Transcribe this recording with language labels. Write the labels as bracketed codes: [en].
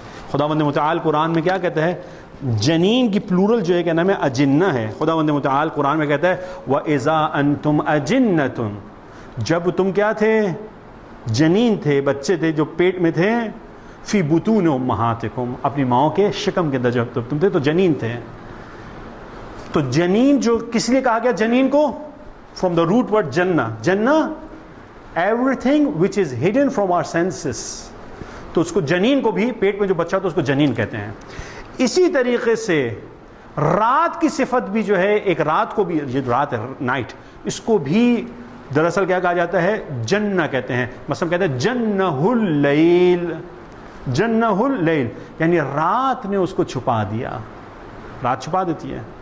[ur] خداوند متعال قرآن میں کیا کہتا ہے؟ جنین کی پلورل جو ہے کیا نام ہے؟ اجنہ ہے. خداوند متعال قرآن میں کہتا ہے [ar] وَإِذَا أَنْتُمْ أَجِنَّةٌ، [ur] جب تم کیا تھے؟ جنین تھے، بچے تھے جو پیٹ میں تھے. [ar] فی بطون امہاتکم، [ur] اپنی ماؤں کے شکم کے اندر جب تم تھے تو جنین تھے. تو جنین جو کس لیے کہا گیا جنین کو؟ [en] from the root word [ur] جنہ. [en] جنہ everything which is hidden from our senses. [ur] تو اس کو جنین کو بھی، پیٹ میں جو بچہ ہوتا ہے اس کو جنین کہتے ہیں. اسی طریقے سے رات کی صفت بھی جو ہے، ایک رات کو بھی، یہ رات ہے نائٹ، اس کو بھی دراصل کیا کہا جاتا ہے؟ جنہ کہتے ہیں. مثلا کہتے ہیں [ar] جنہ اللیل. [ur] جنہ اللیل یعنی رات نے اس کو چھپا دیا. رات چھپا دیتی ہے.